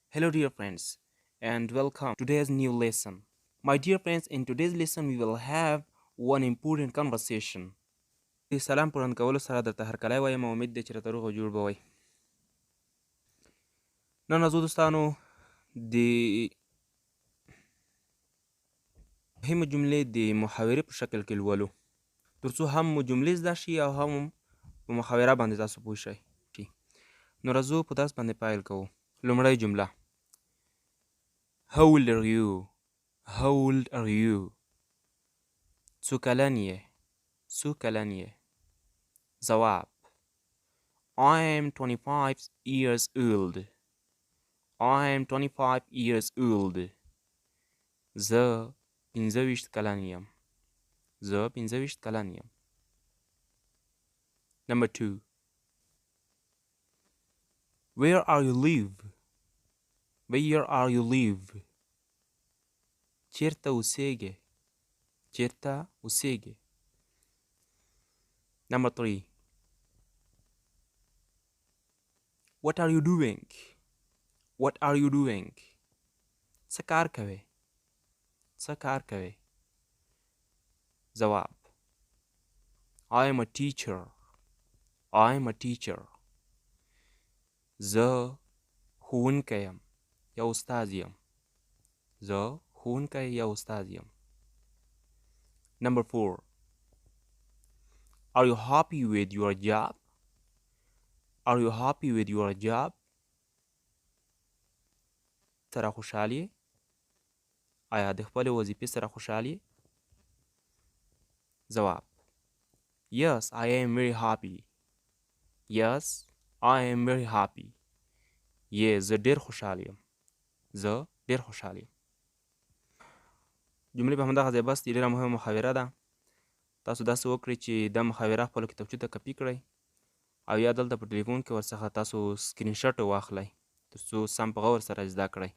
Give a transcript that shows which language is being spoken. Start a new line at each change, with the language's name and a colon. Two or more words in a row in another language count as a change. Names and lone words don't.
English: Hello dear friends and welcome to today's new lesson. My dear friends, in today's lesson we will have one important conversation.
Pashto: سلام پران کولو سره درته هرکلی وایم او امید دی چې راته روغ او جوړ به وئ. نن ورځو دوستانو د مهمې جملې د محاورې په شکل کې لولو تر څو هم مو جملې زده شي او هم په محاوره باندې تاسو پوه شئ. نو راځو په درس باندې پیل کوو. لومړی جمله
English: How old are you? How old are you?
Pashto: څو کلن یې؟ څو کلن یې؟ ځواب
English: I am 25 years old. I am 25 years old.
Pashto: زه 25 کلن یم. زه 25 کلن یم.
English: Number 2. Where are you live? Where are you live?
Pashto: چیرته اوسیږې؟ چیرته اوسیږې؟ Number 3.
English: What are you doing? What are you doing?
Pashto: څه کار کوې؟ څه کار کوې؟ ځواب
English: I am a teacher. I am a teacher.
Pashto: زه ښوونکی یم یا استاد یم. زه ښوونکی یا استاد یم.
English: Number 4. Are you happy with your job? Are you happy with your job?
Pashto: سره خوشحال یې؟ آیا د خپلې وظیفې سره خوشحال یې؟
English: ځواب Yes, I am very happy. Yes, I am very happy.
Pashto: زه ډېر خوشحال یم. زه ډېر خوشحال یم. جملې په همدغه ځای بس دي. ډېره مهمه محاوره ده. تاسو داسې وکړئ چې دا محاوره خپلو کتابچو ته کپي کړئ او یا دلته په ټلیفون کې ورڅخه تاسو سکرین شاټ واخلئ تر څو سم په غور سره زده کړئ.